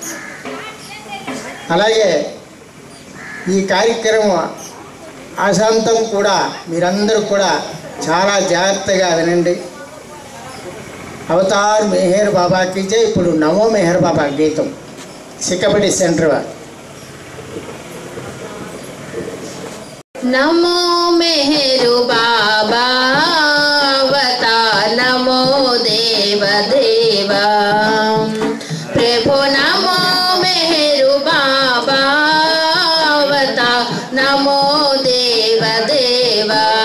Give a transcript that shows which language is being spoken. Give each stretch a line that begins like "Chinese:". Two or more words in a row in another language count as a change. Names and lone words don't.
Telugu: అలాగే ఈ కార్యక్రమం ఆశాంతం కూడా మీరందరూ కూడా చాలా జాగ్రత్తగా వినండి. అవతార్ మెహర్ బాబాకి జై. ఇప్పుడు నమో మెహర్ బాబా గీతం సిక్కబడి సెంటర్ వారు.
Hindi: नमो मेहरु बाबा वता नमो देव देवा प्रभु नमो मेहरु बाबा वता नमो देव देवा